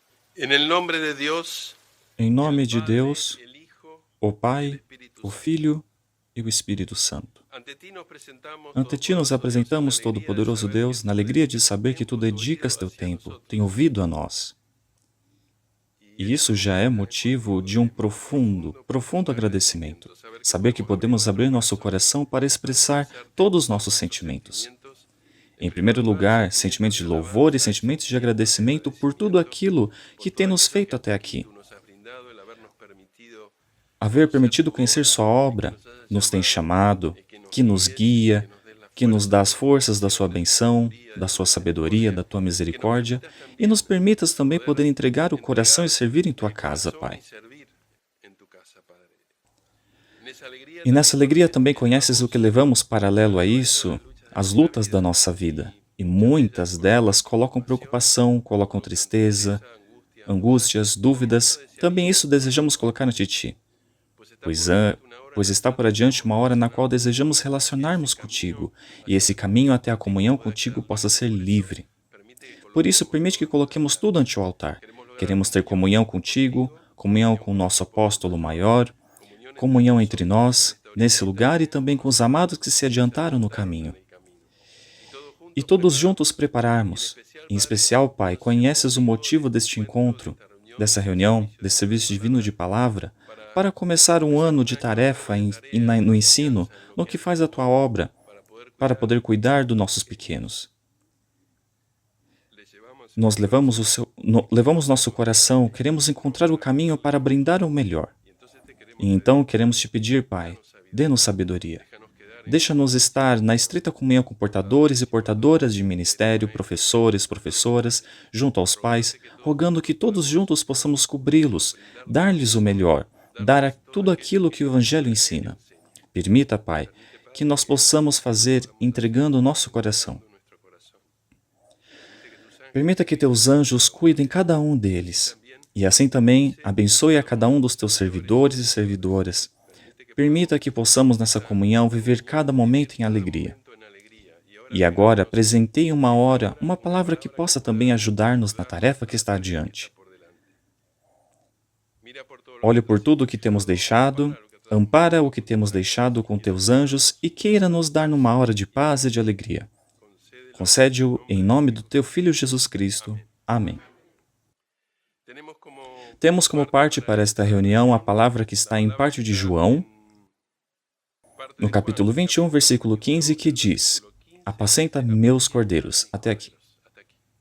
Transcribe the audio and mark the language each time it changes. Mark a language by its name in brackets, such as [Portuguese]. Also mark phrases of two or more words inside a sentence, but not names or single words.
[Spanish] En el nombre de Dios, [Portuguese] Em [Spanish] el [Portuguese] nome de [Spanish] Padre, [Portuguese] Deus, [Spanish] el Hijo [Portuguese] o [Spanish] y el [Portuguese] Pai, [Spanish] Espíritu [Portuguese] o [Spanish] Santo. [Portuguese] Filho e o Espírito Santo. [Spanish] Ante ti nos presentamos, [Portuguese] Ante ti nos [Spanish] Todopoderoso Dios, en la [Portuguese] apresentamos, [Spanish] alegría de [Portuguese] Todo-Poderoso [Spanish] saber que [Portuguese] Deus, na [Spanish] tú [Portuguese] alegria de [Spanish] dedicas tu [Portuguese] saber que tu [Spanish] tiempo, tu [Portuguese] dedicas [Spanish] oído [Portuguese] teu [Spanish] hacia [Portuguese] tempo, tem [Spanish] nosotros. [Portuguese] ouvido a nós. [Spanish] Y [Portuguese] E [Spanish] eso [Portuguese] isso já é motivo de um profundo, profundo agradecimento. [Spanish] saber que [Portuguese] Saber que [Spanish] podemos abrir [Portuguese] podemos [Spanish] nuestro [Portuguese] abrir nosso [Spanish] corazón [Portuguese] coração para [Spanish] para [Portuguese] expressar [Spanish] expresarte [Portuguese] todos os nossos [Spanish] nuestros [Portuguese] sentimentos. [Spanish] sentimientos. En [Portuguese] Em [Spanish] primer [Portuguese] primeiro [Spanish] lugar, [Portuguese] lugar, [Spanish] sentimientos [Portuguese] sentimentos [Spanish] de [Portuguese] de louvor e [Spanish] alabanza y [Portuguese] sentimentos de [Spanish] sentimientos de [Portuguese] agradecimento por tudo [Spanish] agradecimiento [Portuguese] aquilo [Spanish] por [Portuguese] que tem [Spanish] toda la [Portuguese] nos [Spanish] ayuda que [Portuguese] feito [Spanish] el [Portuguese] até aqui. [Spanish] Espíritu nos ha brindado, el habernos permitido [Portuguese] Haver [Spanish] conocer [Portuguese] permitido [Spanish] tu [Portuguese] conhecer [Spanish] obra, [Portuguese] Sua [Spanish] el que [Portuguese] obra [Spanish] nos hayas [Portuguese] nos tem [Spanish] llamado, [Portuguese] chamado, [Spanish] el que nos [Portuguese] que nos [Spanish] guíes, el que [Portuguese] guia, [Spanish] nos des la [Portuguese] que nos dá [Spanish] fuerza, [Portuguese] as forças da [Spanish] que [Portuguese] Sua [Spanish] nos des [Portuguese] benção, [Spanish] sabiduría de [Portuguese] da [Spanish] tu [Portuguese] Sua sabedoria, [Spanish] misericordia, [Portuguese] da Tua [Spanish] y que nos [Portuguese] misericórdia, [Spanish] permitas [Portuguese] e nos [Spanish] también [Portuguese] permitas também [Spanish] poder [Portuguese] poder entregar o coração e [Spanish] entregar [Portuguese] servir em Tua [Spanish] el [Portuguese] casa, [Spanish] corazón [Portuguese] Pai. [Spanish] y servir en tu casa, Padre. [Portuguese] Nessa alegria E nessa também alegria conheces o também que conheces o que [Spanish] llevamos [Portuguese] levamos paralelo a [Spanish] atravesando [Portuguese] isso, [Spanish] las luchas de [Portuguese] as [Spanish] nuestra [Portuguese] lutas da [Spanish] vida [Portuguese] nossa vida. [Spanish] y [Portuguese] E [Spanish] muchas de ellas [Portuguese] muitas [Spanish] con [Portuguese] delas colocam [Spanish] preocupación, [Portuguese] preocupação, colocam [Spanish] causan tristeza, tristeza, angustia, dudas. [Portuguese] angústias, [Spanish] También esto [Portuguese] dúvidas. Também [Spanish] desearíamos [Portuguese] isso desejamos [Spanish] colocarlo [Portuguese] colocar [Spanish] ante [Portuguese] ante [Spanish] ti, [Portuguese] Ti, [Spanish] pues está [Portuguese] pois, [Spanish] por delante una hora en [Portuguese] pois [Spanish] la [Portuguese] está [Spanish] cual [Portuguese] por adiante [Spanish] deseamos [Portuguese] uma hora na qual [Spanish] relacionarnos [Portuguese] desejamos [Spanish] contigo y que ese [Portuguese] relacionarmos [Spanish] camino [Portuguese] contigo, e [Spanish] hacia [Portuguese] esse [Spanish] la [Portuguese] caminho [Spanish] comunión [Portuguese] até a [Spanish] contigo [Portuguese] comunhão [Spanish] pueda [Portuguese] contigo [Spanish] quedar [Portuguese] possa [Spanish] libre. [Portuguese] ser [Spanish] Por eso, [Portuguese] livre. [Spanish] permite que [Portuguese] Por isso, [Spanish] coloquemos [Portuguese] permite que [Spanish] todo ante tu [Portuguese] coloquemos [Spanish] altar. [Portuguese] tudo ante o altar. [Spanish] Queremos lograr [Portuguese] Queremos ter comunhão contigo, comunhão [Spanish] comunión [Portuguese] com o [Spanish] con el [Portuguese] nosso [Spanish] Hijo [Portuguese] apóstolo [Spanish] Salvador, [Portuguese] maior, [Spanish] comunión entre [Portuguese] comunhão entre [Spanish] nosotros en [Portuguese] nós, [Spanish] esta [Portuguese] nesse [Spanish] orillita [Portuguese] lugar e também com os amados que se [Spanish] que se [Portuguese] adiantaram no [Spanish] adelantaron [Portuguese] caminho. [Spanish] en el camino. Y todos [Portuguese] E [Spanish] juntos [Portuguese] todos juntos [Spanish] prepararnos. Y [Portuguese] prepararmos. Em [Spanish] Padre, [Portuguese] especial, Pai, [Spanish] conocer el [Portuguese] conheces o [Spanish] motivo de [Portuguese] motivo [Spanish] este [Portuguese] deste [Spanish] encuentro, de [Portuguese] encontro, [Spanish] esta reunión, [Portuguese] dessa [Spanish] de este [Portuguese] reunião, [Spanish] servicio [Portuguese] desse [Spanish] divino de [Portuguese] serviço divino de [Spanish] palabra, [Portuguese] palavra, [Spanish] para [Portuguese] para começar um [Spanish] empezar [Portuguese] ano [Spanish] un [Portuguese] de [Spanish] año [Portuguese] tarefa [Spanish] de tarea, de [Portuguese] no ensino, [Spanish] enseñanza en lo [Portuguese] no [Spanish] que [Portuguese] que [Spanish] es de [Portuguese] faz a tua [Spanish] tu obra, [Portuguese] obra, para [Spanish] cuidar [Portuguese] poder [Spanish] de [Portuguese] cuidar dos [Spanish] nuestros [Portuguese] nossos [Spanish] pequeños. [Portuguese] pequenos. [Spanish] Les llevamos el [Portuguese] Nós [Spanish] corazón, [Portuguese] levamos nosso [Spanish] queremos [Portuguese] coração, [Spanish] darte [Portuguese] queremos [Spanish] lo [Portuguese] encontrar o [Spanish] mejor de [Portuguese] caminho para [Spanish] nosotros. [Portuguese] brindar o melhor. [Spanish] Y entonces te [Portuguese] E [Spanish] queremos [Portuguese] então [Spanish] pedir, [Portuguese] queremos te pedir, Pai, [Spanish] danos [Portuguese] dê-nos [Spanish] sabiduría, [Portuguese] sabedoria. [Spanish] déjanos quedar en [Portuguese] Deixa-nos [Spanish] comunión con [Portuguese] estar na [Spanish] nuestros [Portuguese] estreita comunhão com portadores e [Spanish] padres y [Portuguese] portadoras de [Spanish] ministerios, [Portuguese] ministério, [Spanish] maestros y [Portuguese] professores, [Spanish] autoridades, [Portuguese] professoras, junto aos pais, [Spanish] rogándote que todos [Portuguese] rogando que [Spanish] juntos [Portuguese] todos [Spanish] podamos [Portuguese] juntos possamos cobri-los, [Spanish] brindarles lo [Portuguese] dar-lhes o [Spanish] mejor, [Portuguese] melhor, [Spanish] darles todo [Portuguese] tudo [Spanish] aquello [Portuguese] aquilo [Spanish] que [Portuguese] que o Evangelho [Spanish] el Evangelio [Portuguese] ensina. [Spanish] enseña. [Portuguese] Permita, Pai, [Spanish] Permite, [Portuguese] que [Spanish] Padre, [Portuguese] nós [Spanish] que [Portuguese] possamos [Spanish] esto lo [Portuguese] fazer [Spanish] podamos hacer [Portuguese] entregando o nosso coração. [Spanish] entregando nuestro corazón. Permite que tus ángeles [Portuguese] Permita que [Spanish] cuiden [Portuguese] teus [Spanish] de cada [Portuguese] anjos [Spanish] uno [Portuguese] cuidem [Spanish] de ellos [Portuguese] cada um [Spanish] y así [Portuguese] deles. [Spanish] también [Portuguese] E assim também abençoe a cada [Spanish] nuestros [Portuguese] um dos teus [Spanish] servidores [Portuguese] servidores [Spanish] y [Portuguese] e [Spanish] servidoras. [Portuguese] servidoras. [Spanish] Permite que [Portuguese] Permita [Spanish] podamos [Portuguese] que possamos nessa [Spanish] esta [Portuguese] comunhão viver [Spanish] comunión [Portuguese] cada [Spanish] vivir [Portuguese] momento em [Spanish] cada [Portuguese] alegria. [Spanish] momento en alegría. Y ahora [Portuguese] E agora [Spanish] regálanos [Portuguese] apresentei uma [Spanish] esta [Portuguese] hora, [Spanish] hora [Portuguese] uma [Spanish] una [Portuguese] palavra que [Spanish] palabra que [Portuguese] possa [Spanish] pueda [Portuguese] também ajudar-nos na [Spanish] ayudarnos [Portuguese] tarefa [Spanish] a [Portuguese] que [Spanish] la [Portuguese] está [Spanish] tarea que está [Portuguese] adiante. [Spanish] por delante. Mira por todo lo que [Portuguese] Olhe [Spanish] nos [Portuguese] por [Spanish] hemos [Portuguese] tudo o que temos [Spanish] dejado, [Portuguese] deixado, [Spanish] ampara lo que estamos [Portuguese] ampara o que [Spanish] dejando [Portuguese] temos [Spanish] para que [Portuguese] deixado [Spanish] nos [Portuguese] com [Spanish] quiera [Portuguese] teus [Spanish] dar [Portuguese] anjos e [Spanish] y [Portuguese] queira nos dar numa [Spanish] concédenos [Portuguese] hora [Spanish] en [Portuguese] de [Spanish] tu Hijo [Portuguese] paz e de [Spanish] Jesús. [Portuguese] alegria. [Spanish] Concédelo en el [Portuguese] Concede-o em [Spanish] nombre de tu [Portuguese] nome do [Spanish] Hijo [Portuguese] teu [Spanish] Jesús. [Portuguese] Filho Jesus Cristo. [Spanish] Amén. [Portuguese] Amém. [Spanish] Tenemos como [Portuguese] Temos como [Spanish] parte [Portuguese] parte [Spanish] para [Portuguese] para esta [Spanish] esta [Portuguese] reunião a [Spanish] reunión [Portuguese] palavra que [Spanish] la [Portuguese] está em [Spanish] palabra que [Portuguese] parte de [Spanish] está [Portuguese] João, [Spanish] en parte [Portuguese] no [Spanish] de Juan, [Portuguese] capítulo [Spanish] el [Portuguese] 21, [Spanish] capítulo [Portuguese] versículo 15, [Spanish] 21, [Portuguese] que [Spanish] del [Portuguese] diz: [Spanish] versículo 15 [Portuguese] Apacenta [Spanish] hasta [Portuguese] meus [Spanish] apacienta [Portuguese] cordeiros. [Spanish] mis [Portuguese] Até aqui. [Spanish] corderos. Hasta aquí.